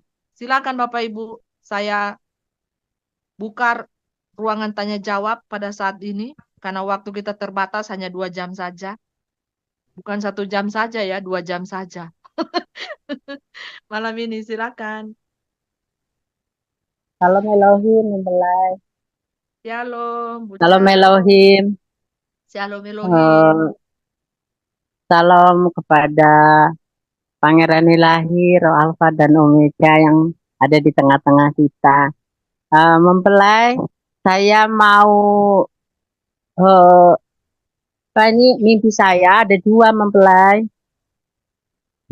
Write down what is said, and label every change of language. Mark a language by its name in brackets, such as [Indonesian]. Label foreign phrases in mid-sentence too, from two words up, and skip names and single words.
[Indonesian] Silakan Bapak Ibu, saya buka ruangan tanya jawab pada saat ini, karena waktu kita terbatas hanya 2 jam saja. Bukan 1 jam saja ya, 2 jam saja. Malam ini silakan. Salam Elohim mempelai. Shalom, Bu Salam Ca. Elohim. Shalom Elohim. Salam kepada Pangeran Ilahi, Roh Alfa dan Omega yang ada di tengah-tengah kita. Mempelai, saya mau ini mimpi saya ada 2 mempelai.